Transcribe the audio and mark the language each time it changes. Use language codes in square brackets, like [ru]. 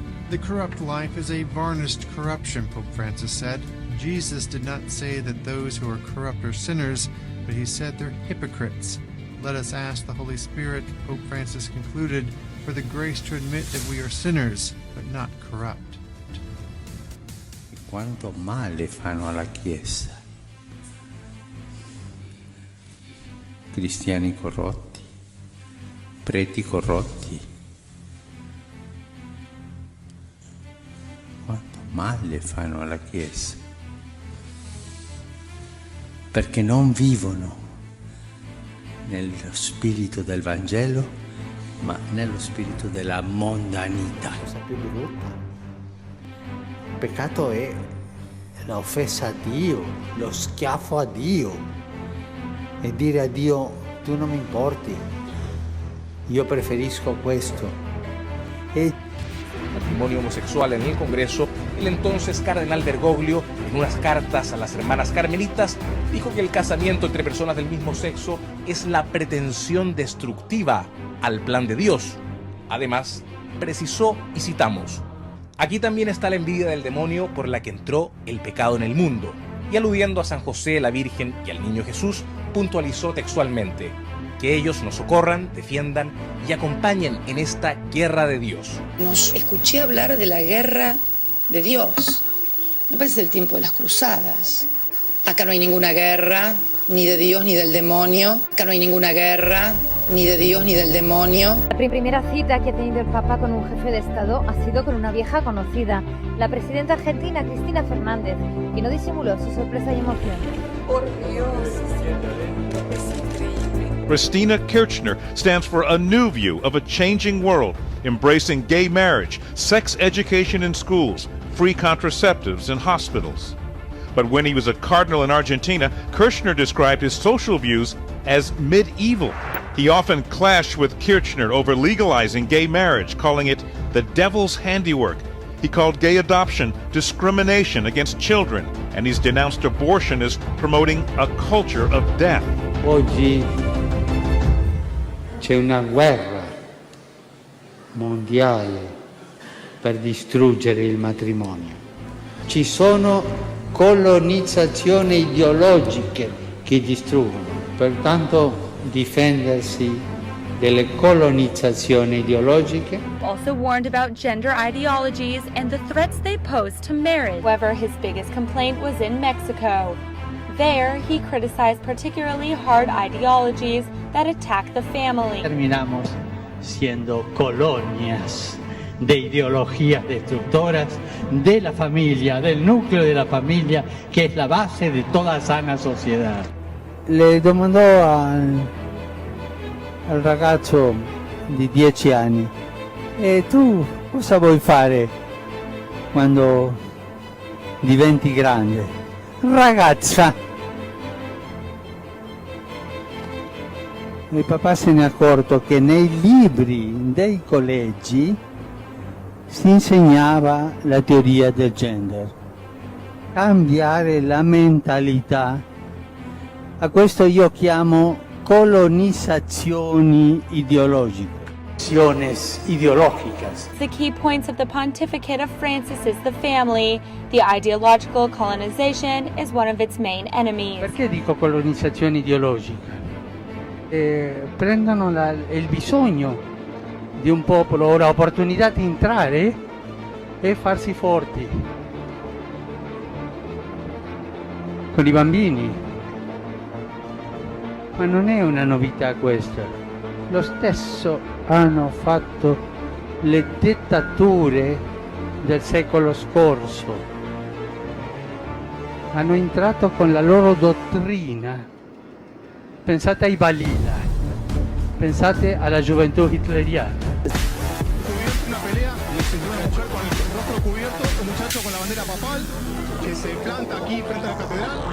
[en] The corrupt life is a varnished corruption, Pope Francis said. Jesus did not say that those who are corrupt are sinners, but he said they're hypocrites. Let us ask the Holy Spirit, Pope Francis concluded, for the grace to admit that we are sinners, but not corrupt. [it] Quanto male fanno alla Chiesa. Cristiani corrotti, preti corrotti. Quanto male fanno alla Chiesa. perché non vivono nello spirito del Vangelo, ma nello spirito della mondanità. La cosa più brutta. Il peccato è l'offesa a Dio, lo schiaffo a Dio, e dire a Dio: tu non mi importi, io preferisco questo. [es] Matrimonio homosexual en el Congreso, el entonces cardenal Bergoglio, en unas cartas a las hermanas carmelitas, dijo que el casamiento entre personas del mismo sexo es la pretensión destructiva al plan de Dios. Además, precisó, y citamos: aquí también está la envidia del demonio por la que entró el pecado en el mundo. Y aludiendo a San José, la Virgen y al niño Jesús, puntualizó textualmente: que ellos nos socorran, defiendan y acompañen en esta guerra de Dios. Nos escuché hablar de la guerra de Dios. Me parece el tiempo de las cruzadas. Acá no hay ninguna guerra, ni de Dios ni del demonio. Acá no hay ninguna guerra, ni de Dios ni del demonio. La primera cita que ha tenido el Papa con un jefe de Estado ha sido con una vieja conocida, la presidenta argentina Cristina Fernández, que no disimuló su sorpresa y emoción. Por Dios. [en] Christina Kirchner stands for a new view of a changing world, embracing gay marriage, sex education in schools, free contraceptives in hospitals. But when he was a cardinal in Argentina, Kirchner described his social views as medieval. He often clashed with Kirchner over legalizing gay marriage, calling it the devil's handiwork. He called gay adoption discrimination against children, and he's denounced abortion as promoting a culture of death. [it] Oggi c'è una guerra mondiale per distruggere il matrimonio. Ci sono colonizzazioni ideologiche che distruggono, pertanto difendersi delle colonizzazioni ideologiche. [en] Also warned about gender ideologies and the threats they pose to marriage. However, his biggest complaint was in Mexico. There, he criticized particularly hard ideologies that attack the family. [es] Terminamos siendo colonias de ideologías destructoras de la familia, del núcleo de la familia, que es la base de toda sana sociedad. [it] Le domandò al ragazzo di 10 anni: e tu cosa vuoi fare quando diventi grande? Ragazza! Il papà se n'è accorto che nei libri dei collegi si insegnava la teoria del gender. Cambiare la mentalità, a questo io chiamo colonizzazioni ideologiche. [es] Ideológicas. [en] The key points of the pontificate of Francis is the family. The ideological colonization is one of its main enemies. [it] Perché dico colonizzazione ideologica? Prendono il bisogno di un popolo o l'opportunità di entrare e farsi forti con i bambini. Ma non è una novità questa. Lo stesso hanno fatto le dittature del secolo scorso. Hanno entrato con la loro dottrina. Pensate ai Balila, pensate alla gioventù hitleriana. [es] Una pelea entre una mujer con el rostro cubierto, un muchacho con la bandera papal que se planta aquí frente a la catedral.